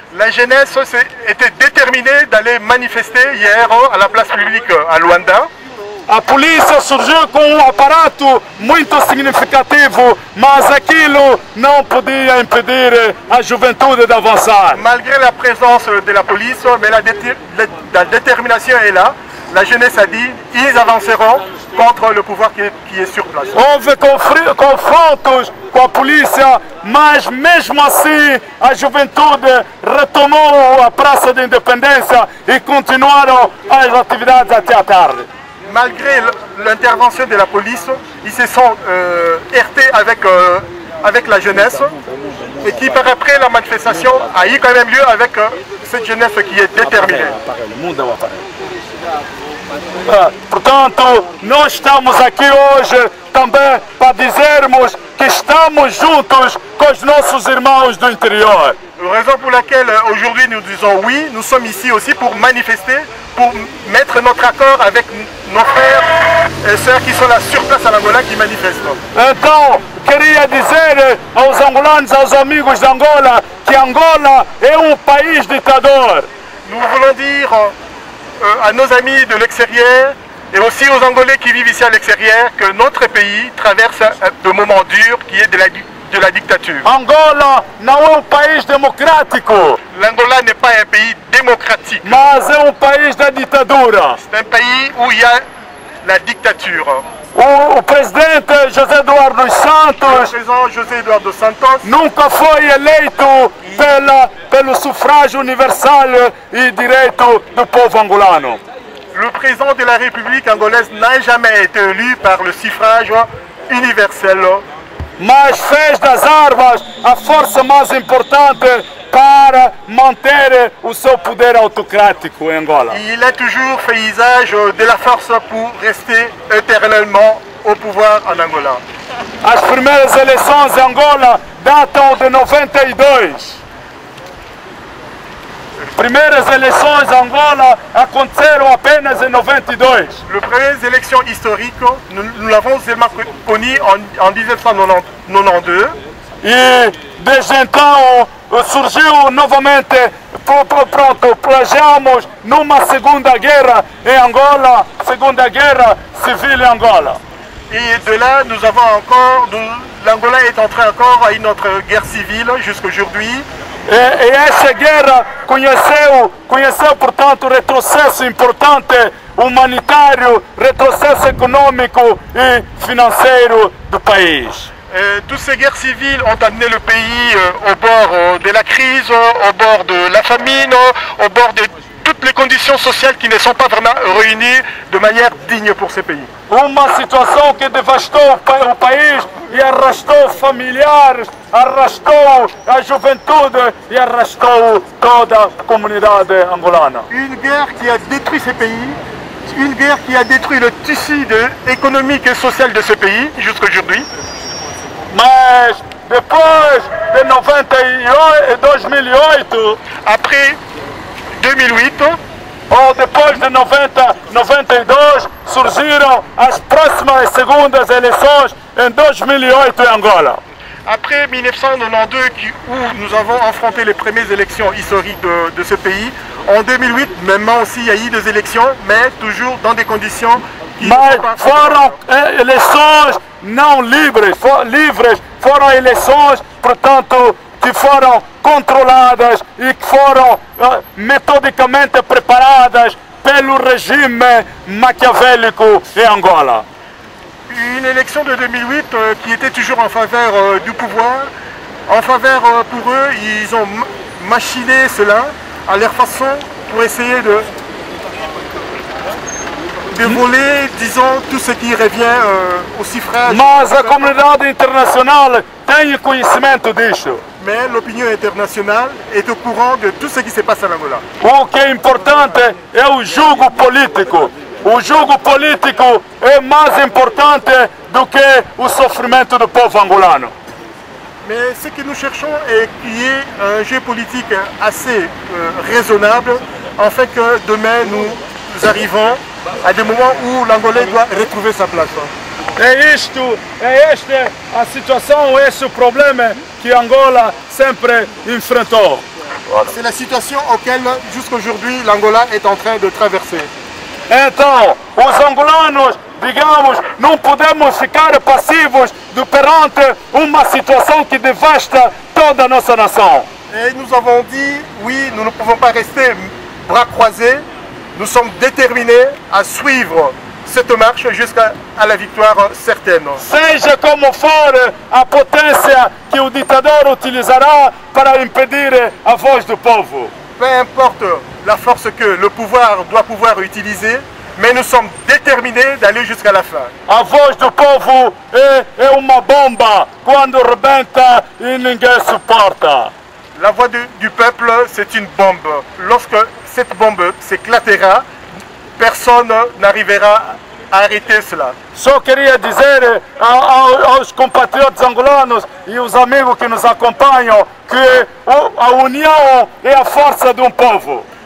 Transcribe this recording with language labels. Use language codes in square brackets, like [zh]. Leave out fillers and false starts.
[fr] La jeunesse était déterminée d'aller manifester hier à la place publique à Luanda. [pt] A polícia surgiu com um aparato muito significativo, mas aquilo não podia impedir a juventude de avançar. [fr] Malgré la présence de la police, mais la détermination est là. La jeunesse a dit ils avanceront contre le pouvoir qui est sur place. [pt] Houve confrontos com a polícia, mas mesmo assim a juventude retomou a Praça da Independência e continuaram as atividades até a tarde. [fr] Malgré l'intervention de la police, ils se sont heurtés avec la jeunesse et qui par après la manifestation a eu quand même lieu avec cette jeunesse qui est déterminée. [pt] Portanto, nós estamos aqui hoje também para dizermos que estamos juntos com os nossos irmãos do interior. [fr] Raison pour laquelle aujourd'hui nous disons oui, nous sommes ici aussi pour manifester, pour mettre notre accord avec nos frères et sœurs qui sont là sur place en Angola qui manifestent. [pt] Então, queria dizer aos angolanos, aos amigos de Angola, que Angola é país ditador. [fr] Nous voulons dire à nos amis de l'extérieur et aussi aux Angolais qui vivent ici à l'extérieur que notre pays traverse de moments durs qui est de la dictature. [pt] Angola não é país democrático. [fr] L'Angola n'est pas un pays démocratique. [pt] Mas é país da ditadura. [fr] C'est un pays où il y a la dictature. [pt] O presidente José Eduardo Santos, [fr] le président José Eduardo Santos [pt] nunca foi eleito pelo sufrágio universal e direito do povo angolano. [fr] Le président de la République angolaise n'a jamais été élu par le suffrage universel. [pt] Mas fez das armas a força mais importante para manter o seu poder autocrático em Angola. [fr] Il a toujours fait usage de la force pour rester éternellement au pouvoir en Angola. [pt] As primeiras eleições em Angola datam de 92. Primeiras eleições em Angola aconteceram apenas em 92. [fr] Les premières élections historiques, nous l'avons seulement connu en 1992. [pt] E desde então surgiu novamente, pronto, plajamos numa segunda guerra em Angola, segunda guerra civil em Angola. [fr] Et de là, nous avons encore, l'Angola est entré encore à une autre guerre civile jusqu'aujourd'hui. [pt] E essa guerra conheceu, portanto, retrocesso importante humanitário, retrocesso econômico e financeiro do país. [fr] Toutes ces guerres civiles ont amené le pays au bord de la crise, au bord de la famine, au bord de toutes les conditions sociales qui ne sont pas vraiment réunies de manière digne pour ces pays. [pt] Uma situação que devastou o país e arrastou familiares, arrastou a juventude e arrastou toda a comunidade angolana. [fr] Une guerre qui a détruit ces pays, une guerre qui a détruit le tissu économique et social de ce pays jusqu'aujourd'hui. [pt] Mas depois de 2008, [fr] Après 2008, [pt] ou depois de 92, surgiram as próximas e segundas eleições em 2008 em Angola. [fr] après 1992, où nous avons affronté les premières élections historiques de ce pays, en 2008, maintenant aussi, il y a eu des élections, mais toujours dans des conditions qui ne [pt] Mas [fr] sont pas [pt] foram eleições não livres, foram eleições, portanto, que foram controladas e que foram metodicamente preparadas pelo regime maquiavélico em Angola. [fr] Une élection de 2008 qui était toujours en faveur du pouvoir, en faveur pour eux, ils ont machiné cela à leur façon pour essayer de voler, disons, tout ce qui revient au suffrage. [pt] Mas a comunidade internacional tem conhecimento disso. [fr] Mais l'opinion internationale est au courant de tout ce qui se passe en Angola. [pt] O que é importante é o jogo político. O jogo político é mais importante do que o sofrimento do povo angolano. [fr] Mais ce que nous cherchons est qu'il y ait un jeu politique assez raisonnable, en fait que demain nous arrivons à des moments où l'Angolais doit retrouver sa place. [pt] É esta a situação, esse o problema que Angola sempre enfrentou. [fr] C'est la situation auquel jusqu'aujourd'hui l'Angola est en train de traverser. [pt] Então, os angolanos, digamos, não podemos ficar passivos perante uma situação que devasta toda a nossa nação. [fr] Et nous avons dit, oui, nous ne pouvons pas rester bras croisés, nous sommes déterminés à suivre cette marche jusqu'à la victoire certaine. [pt] Seja como for a potência que o ditador utilizará para impedir a voz do povo. [fr] Peu importe la force que le pouvoir doit pouvoir utiliser, mais nous sommes déterminés d'aller jusqu'à la fin. [pt] A voz do povo é uma bomba quando rebenta e ninguém suporta. [fr] La voix du peuple, c'est une bombe. Lorsque cette bombe s'éclatera, personne n'arrivera à arrêter cela. [pt] Só queria dizer aos compatriotas angolanos e os amigos que nos acompanham que a união é a força de um povo.